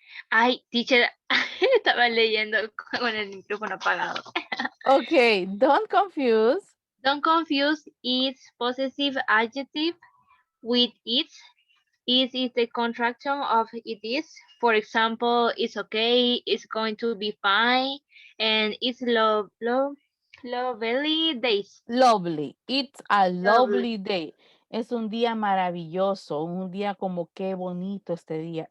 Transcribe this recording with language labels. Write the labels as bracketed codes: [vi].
[es] Ay, teacher, estaba leyendo con el micrófono apagado. [en] Okay, don't confuse. Don't confuse its possessive adjective with its. Is the contraction of it is. For example, it's okay, it's going to be fine, and it's lovely days. Lovely. It's a Lovely. lovely day. [es] Es un día maravilloso, un día como qué bonito este día.